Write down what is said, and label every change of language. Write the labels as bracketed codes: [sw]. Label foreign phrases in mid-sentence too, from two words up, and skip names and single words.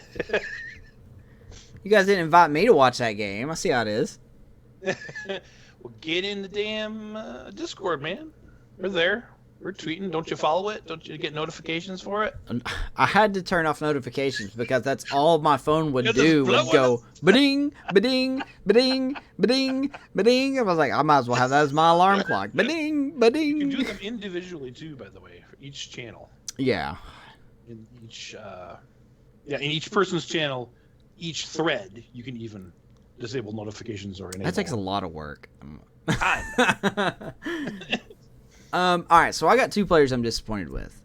[en] You guys didn't invite me to watch that game. I see how it is. Well, get in the damn Discord, man. We're there. We're tweeting. Don't you follow it? Don't you get notifications for it? I had to turn off notifications because that's all my phone would do. Would go ba-ding, ba-ding, ba-ding, ba-ding, ba-ding. I was like, I might as well have that as my alarm clock. Ba-ding, ba-ding. You can do them individually too, by the way, for each channel. Yeah. In each, in each person's channel, each thread, you can even disable notifications or enable. That takes a lot of work. I All right, so I got 2 players I'm disappointed with.